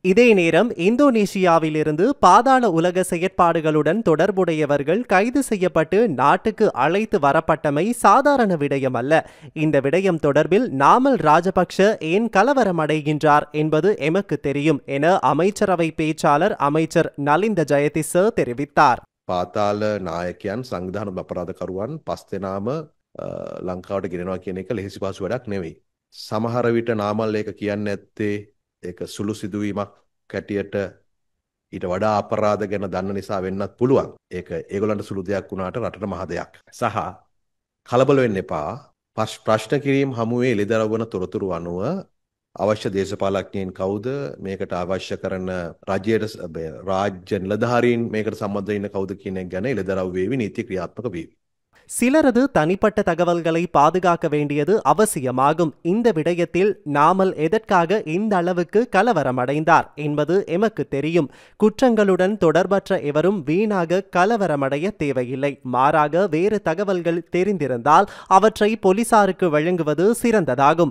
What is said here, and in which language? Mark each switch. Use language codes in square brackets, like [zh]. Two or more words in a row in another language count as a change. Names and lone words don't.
[ta] இதே நேரம் இந்தோனேஷியாவிலிருந்து பாதாள உலக செயற்பாடுகளுடன் தொடர்புடையவர்கள் கைது செய்யப்பட்டு நாட்டுக்கு அழைத்து வரப்பட்டமை சாதாரண விடயம் அல்ல. இந்த விடயம் தொடர்பில் நாமல் ராஜபக்ஷ ஏன் கலவரமடைகின்றார் என்பது எமக்கு தெரியும் என அமைச்சரவை பேச்சாளர் அமைச்சர் நலிந்த ஜெயதிස தெரிவித்தார். [si] පාතාල නායකයන් සංවිධාන අපරාධකරුවන් 5 දෙනාම ලංකාවට ගෙනෙනවා කියන එක ලෙහෙසි පහසු වැඩක් නෙවෙයි. සමහර විට නාමල් ඒක කියන්නේ නැත්තේ ඒක සුළු සිදුවීමක් කැටියට ඊට වඩා අපරාධ ගැන දන්න නිසා වෙන්නත් පුළුවන්. ඒක ඒගොල්ලන්ට සුළු දෙයක් වුණාට රටට මහ දෙයක්. සහ කලබල වෙන්න එපා. ප්‍රශ්න කිරීම හමුවේ එළිදරව් වන තොරතුරු අනුව අවශ්‍ය දේශපාලඥයින් කවුද, මේකට අවශ්‍ය කරන රාජ්‍ය නිලධාරීන් මේකට සම්බන්ධ වෙන්න කවුද කියන එක ගැන එළිදරව් වේවි, නීති ක්‍රියාත්මක වේවි. [ta] சிலரது தனிப்பட்ட தகவல்களை பாதுகாக்க வேண்டியது அவசியமாகும். இந்த விடயத்தில் நாமல் எதற்காக இந்த அளவுக்கு கலவரமடைந்தார் என்பது எமக்கு தெரியும். குற்றங்களுடன் தொடர்பற்ற எவரும் வீணாக கலவரமடைய தேவையில்லை. மாறாக வேறு தகவல்கள் தெரிந்திருந்தால் அவற்றை போலீசாருக்கு வழங்குவது சிறந்ததாகும்.